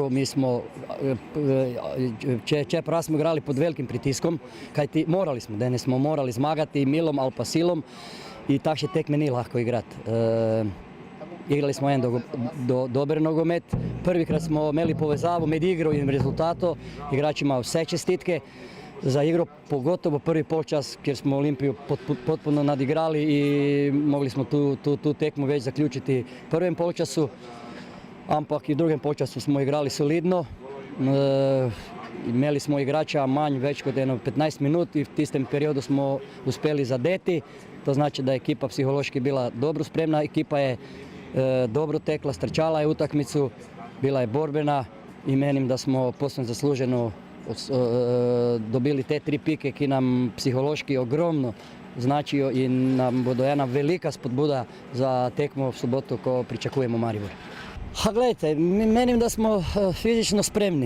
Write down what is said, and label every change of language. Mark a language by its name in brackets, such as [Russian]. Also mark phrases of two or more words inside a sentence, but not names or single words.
[Slovenian] Mi smo, čeprav smo igrali pod velikim pritiskom, kajti morali smo, danes smo morali zmagati milom ali pa silom i takšne tekme ni lahko igrati. Igrali smo en dober nogomet. Prvikrat smo imeli povezavo med igro in rezultatom. [Croatian] Igrači imaju [Slovenian] vse čestitke za igro, pogotovo prvi polčas, kjer smo Olimpiju [Croatian] potpuno nadigrali i mogli smo [Slovenian] tu tekmu već zaključiti v prvem polčasu, ampak i v drugem polčasu smo igrali solidno. Imeli smo igrača manj več kot 15 minut i v tistem periodu smo uspeli zadeti. [Croatian] To znači [Slovenian] da je ekipa psihološki bila dobro spremna, ekipa je dobro tekla, [Croatian] strčala je utakmicu, bila je borbena [Slovenian] i menim da smo posebno zasluženo dobili te 3 pike, ki nam psihološki ogromno značijo i nam bodo ena velika spodbuda za tekmo v sobotu, ko pričakujemo Maribor. Gledajte, menim da smo fizično spremni.